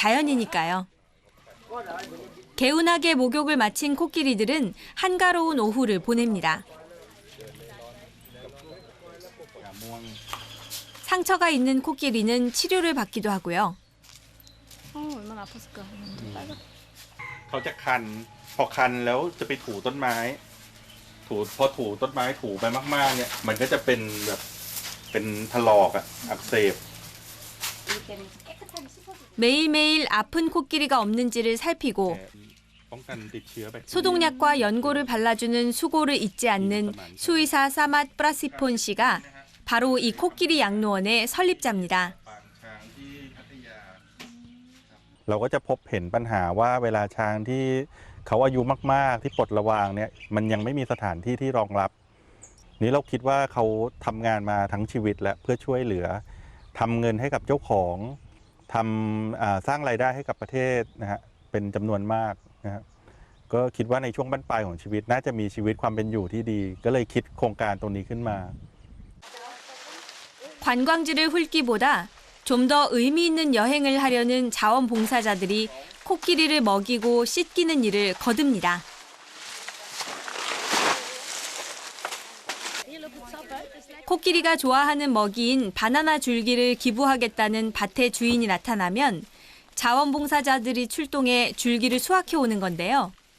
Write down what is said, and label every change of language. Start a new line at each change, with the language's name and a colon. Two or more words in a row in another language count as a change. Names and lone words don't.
Korean: 그것이 자연이니까요. 개운하게 목욕을 마친 코끼리들은 한가로운 오후를 보냅니다. 상처가 있는 코끼리는 치료를 받기도 하고요. 얼마나 아팠을까.
Thai: เขาจะคันพอคันแล้วจะไปถูต้นไม้พอถูต้นไม้ถูไปมากๆเนี่ยมันก็จะเป็นแบบเป็นถลอกอักเสบ
Korean: 매일매일 아픈 코끼리가 없는지를 살피고
Thai: ป้องกันติดเชื้อแบคทีเรีย
Korean: 소독약과 연고를 발라주는 수고를 잊지 않는 수의사 사맛 프라시폰 씨가 바로 이 코끼리 양로원의 설립자입니다.
Thai: เราก็จะพบเห็นปัญหาว่าเวลาช้างที่เขาอายุมากๆที่ปลดระวางเนี่ยมันยังไม่มีสถานที่ที่รองรับนี้เราคิดว่าเขาทำงานมาทั้งชีวิตและเพื่อช่วยเหลือทำเงินให้กับเจ้าของสร้างรายได้ให้กับประเทศนะฮะเป็นจำนวนมากนะฮะก็คิดว่าในช่วงบั้นปลายของชีวิตน่าจะมีชีวิตความเป็นอยู่ที่ดีก็เลยคิดโครงการตรงนี้ขึ้นมา
Korean: 관광지를 훑기보다 좀 더 의미 있는 여행을 하려는 자원봉사자들이 코끼리를 먹이고 씻기는 일을 거듭니다. 코끼리가 좋아하는 먹이인 바나나 줄기를 기부하겠다는 밭의 주인이 나타나면 자원봉사자들이 출동해 줄기를 수확해 오는 건데요.